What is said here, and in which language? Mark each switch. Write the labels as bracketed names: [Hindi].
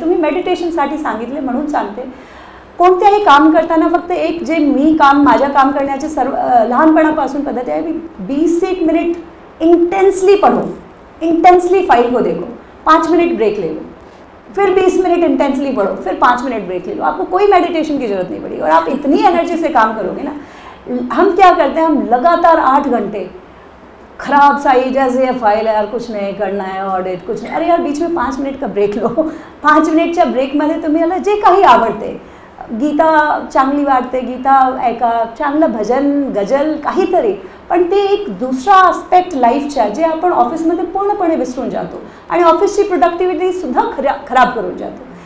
[Marathi] तुम्ही मेडिटेशनसाठी सांगितले म्हणून सांगते, कोणत्याही काम करताना फक्त एक जे मी काम, माझ्या काम करण्याचे सर्व लहानपणापासून पद्धती आहे, [Hindi] 20 मिनट इंटेंसली पढ़ो, इंटेंसली फाइल को देखो, 5 मिनट ब्रेक ले लो, फिर 20 मिनट इंटेंसली पढ़ो, फिर 5 मिनट ब्रेक ले लो। आपको कोई मेडिटेशन की ज़रूरत नहीं पड़ी, और आप इतनी एनर्जी से काम करोगे ना। हम क्या करते हैं, हम लगातार 8 घंटे खराब सा ही, जैसे ये फाइल है यार, कुछ नहीं करना है, ऑडिट कुछ नहीं, अरे यार बीच में 5 मिनट का ब्रेक लो। [Marathi] 5 मिनिटच्या ब्रेकमध्ये तुम्हाला जे काही आवडते, गीता चांगली वाटते, गीता ऐका, चांगलं भजन गजल काहीतरी, पण ते एक दुसरा आस्पेक्ट लाईफच्या जे आपण ऑफिसमध्ये पूर्णपणे विसरून जातो, आणि ऑफिसची प्रोडक्टिव्हिटीसुद्धा खराब करून जातो।